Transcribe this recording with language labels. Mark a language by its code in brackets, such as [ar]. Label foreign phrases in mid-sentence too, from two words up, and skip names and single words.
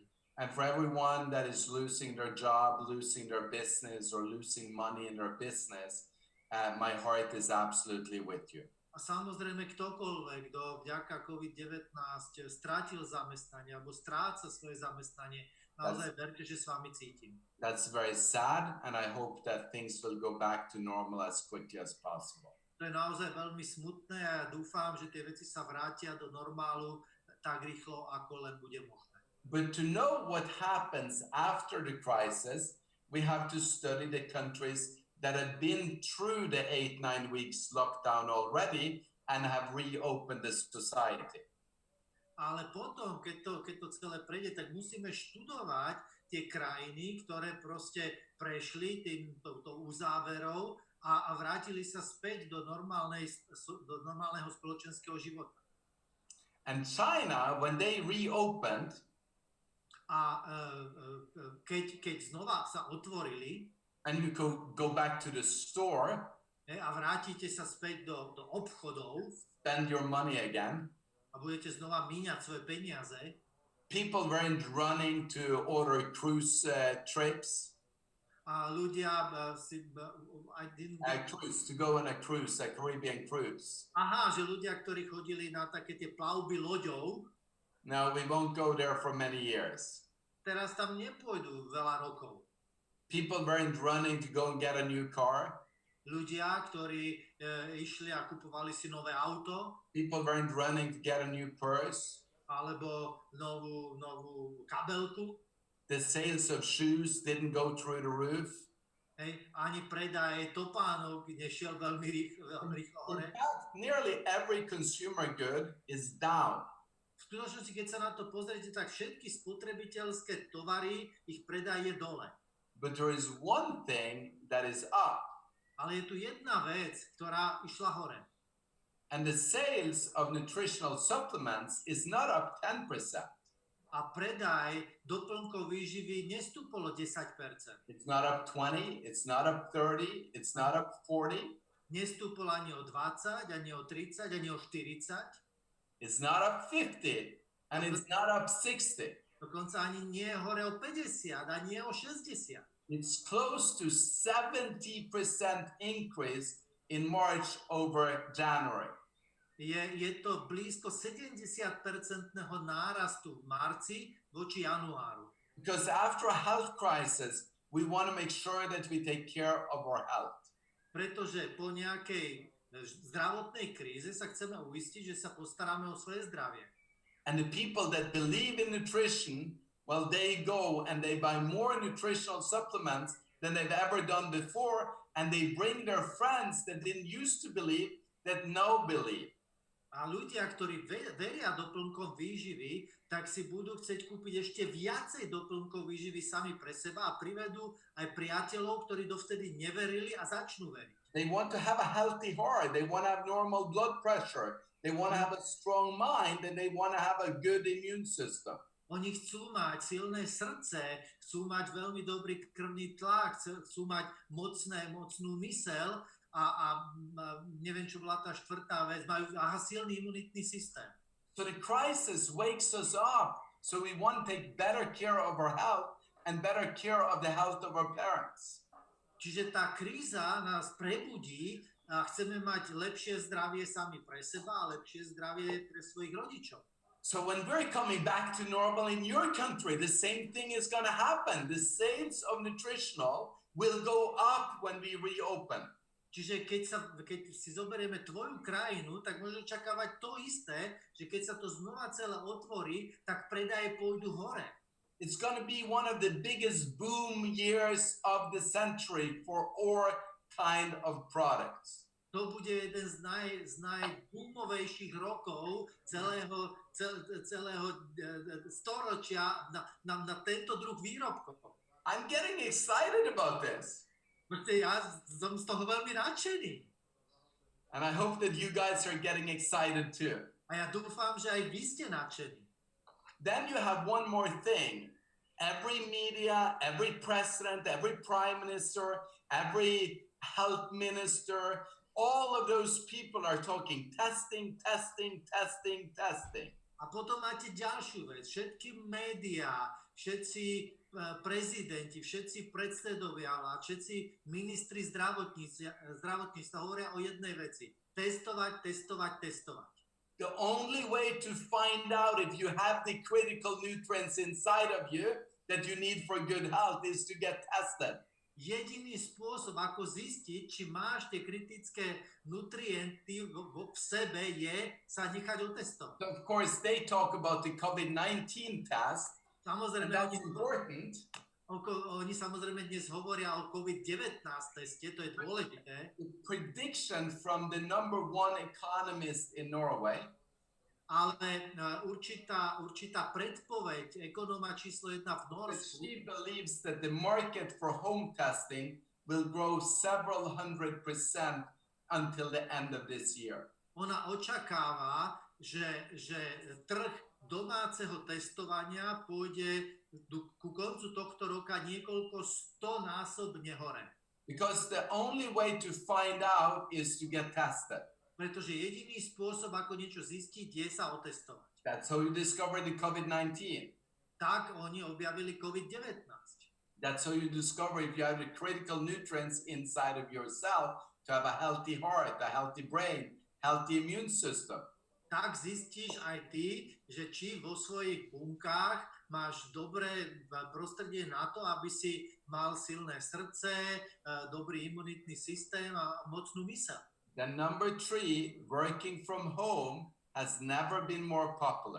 [en] And for everyone that is losing their job, losing their business, or losing money in their business, my heart is absolutely with you. [sk] A samozrejme ktokoľvek, kto vďaka COVID-19 strátil zamestnanie alebo stráca svoje zamestnanie, naozaj verte, že s vami cítim. [en] That's very sad, and I hope that things will go back to normal as quickly as possible. [sk] To je naozaj veľmi smutné a ja dúfam, že tie veci sa vrátia do normálu tak rýchlo, ako len bude možné. [en] But to know what happens after the crisis, we have to study the countries that have been through the 8-9 weeks lockdown already and have reopened the society. [sk] Ale potom, keď to celé prejde, tak musíme študovať tie krajiny, ktoré proste prešli touto uzáverou a vrátili sa späť do normálneho spoločenského života. [en] And China, when they reopened, [sk] A keď znova sa otvorili [en] and you go back to the store, [sk] a vrátite sa späť do obchodov [en] spend your money again, [sk] a budete znova míňať svoje peniaze, [en] people weren't running to order cruise trips. [sk] a ľudia [en] To go on a cruise, a Caribbean cruise. [sk] že ľudia, ktorí chodili na také tie plavby loďou, [en] No, we won't go there for many years. [sk] teraz tam nepôjdu veľa rokov. [en] People weren't running to go and get a new car. [sk] Ľudia, ktorí išli a kupovali si nové auto, [en] People weren't running to get a new purse. [sk] alebo novú kabelku, [en] The sales of shoes didn't go through the roof. [sk] ani predaj topánok nešiel veľmi rýchlo [en] In [sk] hore. [en] fact, nearly every consumer good is down. [sk] V skutočnosti, keď sa na to pozriete, tak všetky spotrebiteľské tovary, ich predaj je dole. [en] but there is one thing that is up. [sk] Ale je tu jedna vec, ktorá išla hore. [en] And the sales of nutritional supplements is not up 10%. [sk] A predaj doplnkov výživy nestúpol o 10%. [en] It's not up 20, it's not up 30, it's not up 40. [sk] Nestúpol ani o 20, ani o 30, ani o 40. [en] It's not up 50, and it's not up 60. [sk] Dokonca ani nie je hore o 50, ani nie o 60. [en] It's close to 70% increase in March over January. [sk] Je to blízko 70% nárastu v marci voči januáru. [en] Because after a health crisis, we want to make sure that we take care of our health. [sk] Pretože po nejakej zdravotnej kríze sa chceme uistiť, že sa postaráme o svoje zdravie. [en] And the people that believe in nutrition, well, they go and they buy more nutritional supplements than they've ever done before, and they bring their friends that didn't used to believe that now believe. [sk] A ľudia, ktorí veria doplnkom výživy, tak si budú chcieť kúpiť ešte viacej doplnkov výživy sami pre seba a privedú aj priateľov, ktorí dovtedy neverili a začnú veriť. [en] They want to have a healthy heart. They want to have normal blood pressure. They want to have a strong mind, and they want to have a good immune system. [sk] Oni chcú mať silné srdce, chcú mať veľmi dobrý krvný tlak, chcú mať mocnú myseľ a neviem, čo bola tá štvrtá vec, majú silný imunitný systém. [en] So the crisis wakes us up, so we want to take better care of our health and better care of the health of our parents. [sk] Čiže tá kríza nás prebudí a chceme mať lepšie zdravie sami pre seba a lepšie zdravie pre svojich rodičov. [en] So when we're coming back to normal in your country, the same thing is going to happen. The sales of nutritional will go up when we reopen. [sk] Čiže keď si zoberieme tvoju krajinu, tak môžeš očakávať to isté, že keď sa to znova celé otvorí, tak predaje pôjdu hore. [en] It's going to be one of the biggest boom years of the century for our kind of products. [sk] To bude jeden z najboomovejších rokov celého storočia na tento druh výrobkov. [en] I'm getting excited about this. [sk] Ja som z toho veľmi nadšený. [en] And I hope that you guys are getting excited too. [sk] A ja dúfam, že aj vy ste nadšení. [en] Then you have one more thing. Every media, every president, every prime minister, every health minister, all of those people are talking testing, testing, testing, testing. [sk] A potom máte ďalšiu vec. Všetky médiá, všetci prezidenti, všetci predsedovia vlád, všetci ministri zdravotníctva hovoria o jednej veci. Testovať, testovať, testovať. [en] The only way to find out if you have the critical nutrients inside of you that you need for good health is to get tested. [sk] Jediný spôsob, ako zistiť, či máš tie kritické nutrienty v sebe, je sa nechať otestovať. [en] So of course, they talk about the COVID-19 test, and that's important. [sk] Oni samozrejme dnes hovoria o COVID-19 teste, to je dôležité. [en] The prediction from the number one economist in Norway, [sk] ale určitá predpoveď ekonóma číslo 1 v Norsku, [en] she believes that the market for home testing will grow several 100% until the end of this year. [sk] Ona očakáva, že trh domáceho testovania pôjde ku koncu tohto roka niekoľko 100-násobne hore. [en] Because the only way to find out is to get tested. [sk] Pretože jediný spôsob, ako niečo zistiť, je sa otestovať. [en] That's how you discover the COVID-19. [sk] Tak oni objavili COVID-19. [en] That's how you discover if you have the critical nutrients inside of yourself to have a healthy heart, a healthy brain, healthy immune system. [sk] Tak zistíš aj ty, že či vo svojich bunkách máš dobré prostredie na to, aby si mal silné srdce, dobrý imunitný systém a mocnú myseľ. [en] Then number 3, working from home has never been more popular.